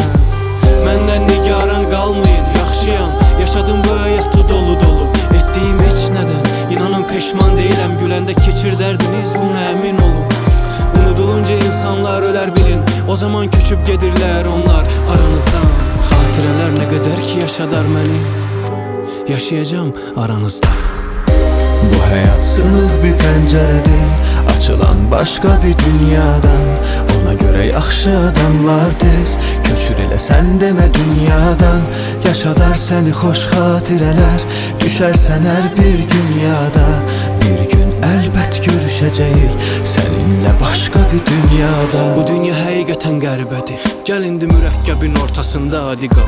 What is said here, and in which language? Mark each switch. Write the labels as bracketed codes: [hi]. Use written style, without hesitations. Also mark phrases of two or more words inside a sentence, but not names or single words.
[az] Məndən nigaran qalmayın, yaxşıyam, yaşadım bu həyatı dolu dolu. Etdiyim heç nədən, inanın peşman deyiləm, güləndə keçir dərdiniz, buna əmin olun. Unudulunca insanlar ölər bilin, o zaman köçüb gedirlər onlar aranızdan. Xatirələr nə qədər ki yaşadar məni, yaşayacağım aranızda. [tr] Bu hayat sınık bir penceredir, açılan başka bir dünyadan. [az] Ona göre yaxşı adamlar tez köçür elə sən demə dünyadan. Yaşadar seni xoş xatirələr, düşərsən hər bir gün yada. Bir gün əlbət görüşəcəyik [tr] seninle başka bir dünyada. [az] Bu dünya həqiqətən qəribədir, gəl indi mürəkkəbin ortasında adi qal.